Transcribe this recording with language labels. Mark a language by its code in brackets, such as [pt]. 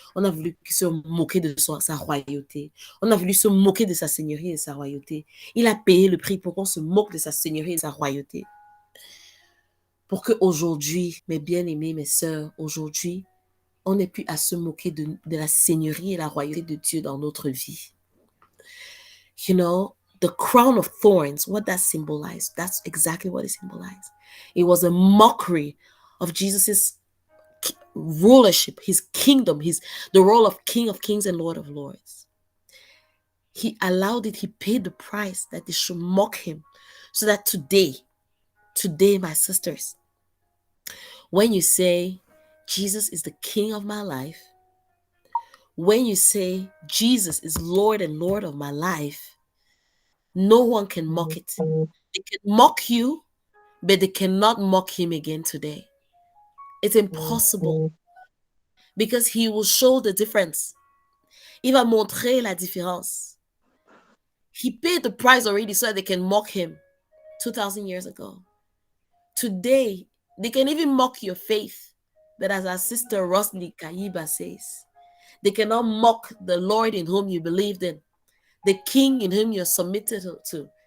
[fr] On a voulu se moquer de sa royauté. On a voulu se moquer de sa seigneurie et de sa royauté. Il a payé le prix pour qu'on se moque de sa seigneurie et de sa royauté. Pour qu'aujourd'hui, mes bien-aimés, mes sœurs, aujourd'hui, on n'ait plus à se moquer de la seigneurie et la royauté de Dieu dans notre vie. [en] You know, the crown of thorns, what that symbolized, that's exactly what it symbolized. It was a mockery of Jesus's rulership, his kingdom, the role of King of Kings and Lord of Lords. He allowed it, he paid the price that they should mock him. So that today, my sisters, when you say, Jesus is the King of my life, when you say, Jesus is Lord and Lord of my life, no one can mock it. They can mock you, but they cannot mock him again today. It's impossible. Because he will show the difference. [fr] Il va montrer la différence. [en] He paid the price already so that they can mock him 2,000 years ago. Today, they can even mock your faith. But as our sister Rosli Kayiba says, they cannot mock the Lord in whom you believed in, the King in whom you're submitted to.